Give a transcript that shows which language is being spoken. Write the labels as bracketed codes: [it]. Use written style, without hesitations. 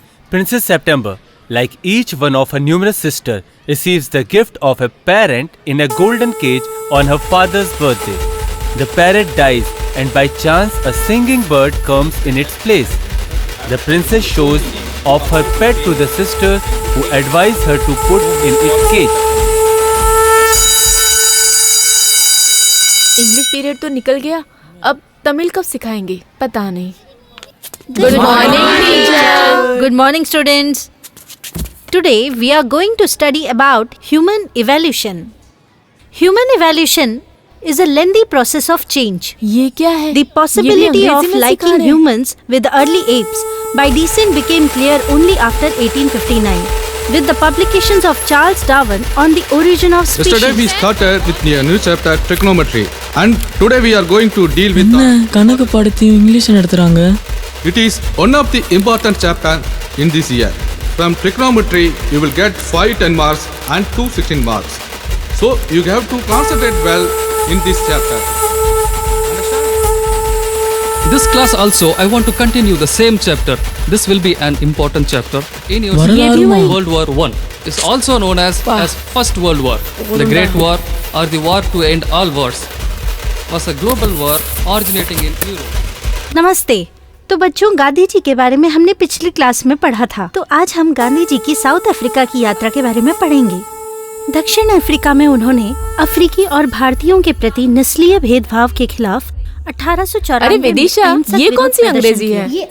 [en] Princess September, like each one of her numerous sisters, receives the gift of a parent in a golden cage on her father's birthday. The parrot dies and by chance a singing bird comes in its place. The princess shows off her pet to the sisters who advise her to put in its cage. [hi] English period तो निकल गया, अब तमिल कब सिखाएंगे पता नहीं। [en] Good morning, teacher. Good morning, students. Today we are going to study about human evolution. Human evolution is a lengthy process of change. [hi] ये क्या है? [en] The possibility [hi] ये भी [en] of [hi] अंग्रेजी में सिखा [en] liking [hi] रहे हैं। [en] humans with the early apes by descent became clear only after 1859 with the publications of Charles Darwin on the origin of species. Yesterday we started with a new chapter trigonometry and today we are going to deal with [ta] கணக்கு பாடத்தையும் English நடத்துறாங்க. [en] it is one of the important chapter in this year. From trigonometry you will get 5 10 marks and 2 16 marks. So you have to concentrate well in this chapter. This class also I want to continue the same chapter. This will be an important chapter in your World War I. Is also known as First World War. The Great War or the war to end all wars was a global war originating in Europe. [hi] नमस्ते। तो बच्चों, गांधी जी के बारे में हमने पिछली class में पढ़ा था, तो आज हम गांधी जी की साउथ अफ्रीका की यात्रा के बारे में पढ़ेंगे। दक्षिण अफ्रीका में उन्होंने अफ्रीकी और भारतीयों के प्रति नस्लीय भेदभाव के खिलाफ 1894 अरे विदिशा, ये कौन सी अंग्रेजी है?